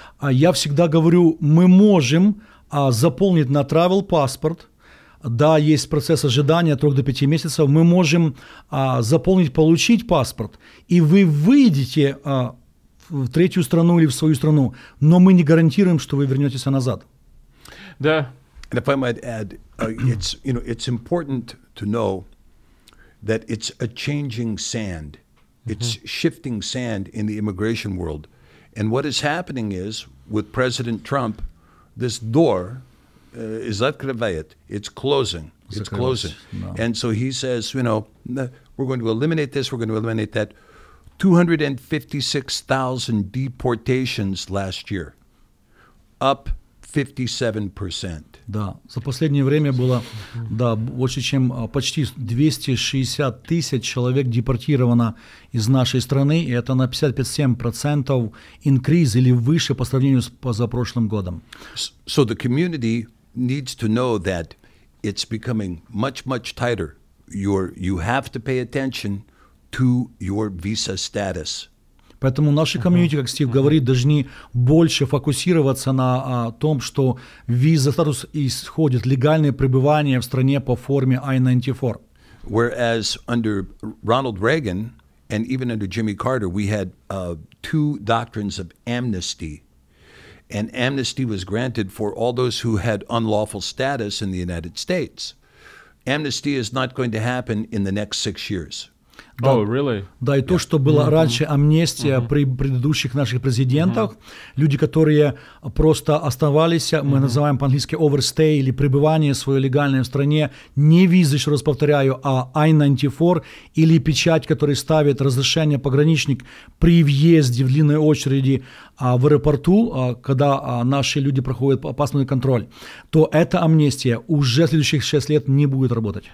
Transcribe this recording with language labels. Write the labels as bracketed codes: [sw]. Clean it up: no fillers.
[ru] Я всегда говорю, мы можем заполнить на travel паспорт да, есть процесс ожидания от 3 до 5 месяцев, мы можем заполнить, получить паспорт, и вы выйдете в третью страну или в свою страну, но мы не гарантируем, что вы вернетесь назад. Да. [en] And if I might add, it's important to know that it's a changing sand. It's shifting sand in the immigration world. And what is happening is, with President Trump, this door is открывает. It's closing. It's closing. No. And so he says, we're going to eliminate this, we're going to eliminate that. 256,000 deportations last year, up 57%. [ru] Да, за последнее время было, больше чем почти 260 тысяч человек депортировано из нашей страны, и это на 57% инкриз или выше по сравнению с позапрошлым годом. [en] So the community needs to know that it's becoming much, much tighter. You have to pay attention to your visa status. [ru] Поэтому наши комьюнити, как Стив говорит, должны больше фокусироваться на том, что виза статус исходит легальное пребывание в стране по форме I-94. [en] Whereas under Ronald Reagan and even under Jimmy Carter, we had two doctrines of amnesty. And amnesty was granted for all those who had unlawful status in the United States. Amnesty is not going to happen in the next 6 years. [ru] Да, [en] oh, really? [ru] Да, и то, что было раньше амнистия при предыдущих наших президентах, люди, которые просто оставались, мы называем по-английски overstay, или пребывание свое легальное в стране, не визы, еще раз повторяю, а I-94, или печать, которую ставит разрешение пограничник при въезде в длинной очереди в аэропорту, когда наши люди проходят паспортный контроль, то эта амнистия уже следующих 6 лет не будет работать.